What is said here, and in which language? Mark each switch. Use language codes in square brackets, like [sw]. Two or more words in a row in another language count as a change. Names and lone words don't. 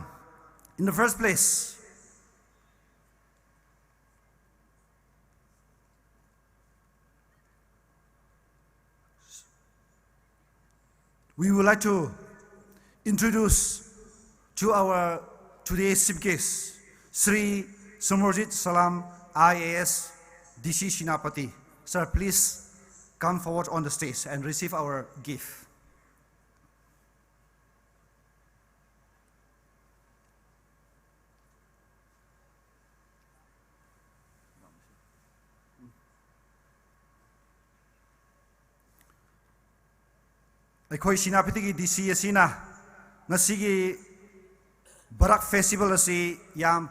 [en] In the first place, we would like to introduce to our today's chief guest, Sri Samarjit Salam, IAS, DC Shinapati. Sir, please come forward on the stage and receive our gift. [mni] ꯑꯩꯈꯣꯏ ꯁꯤꯅꯥꯄꯇꯤꯒꯤ DC ꯑꯁꯤꯅ ꯉꯁꯤꯒꯤ Barak Festival ꯑꯁꯤ ꯌꯥꯝ